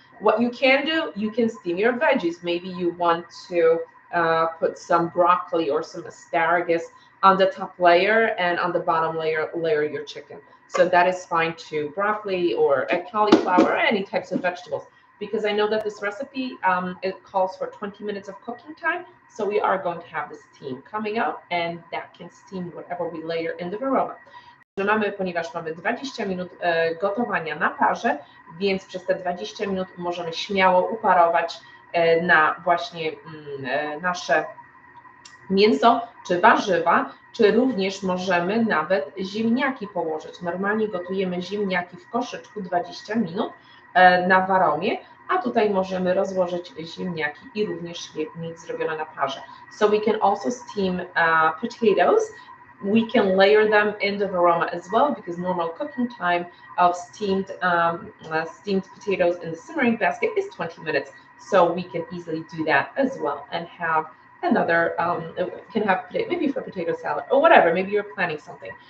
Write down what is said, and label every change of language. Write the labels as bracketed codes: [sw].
[en] What you can do, you can steam your veggies. Maybe you want to put some broccoli or some asparagus on the top layer, and on the bottom layer your chicken. So that is fine too. Broccoli or cauliflower, or any types of vegetables. Because I know that this recipe, it calls for 20 minutes of cooking time. So we are going to have the steam coming out, and that can steam whatever we layer in the varoma. [pl] Ponieważ mamy 20 minut gotowania na parze, więc przez te 20 minut możemy śmiało uparować na właśnie nasze mięso czy warzywa, czy również możemy nawet ziemniaki położyć. Normalnie gotujemy ziemniaki w koszyczku 20 minut na waromie, a tutaj możemy rozłożyć ziemniaki i również je mieć zrobione na parze. [en] So we can also steam potatoes. We can layer them in the varoma as well, because normal cooking time of steamed potatoes in the simmering basket is 20 minutes. So we can easily do that as well and have another, can have maybe for potato salad or whatever, maybe you're planning something.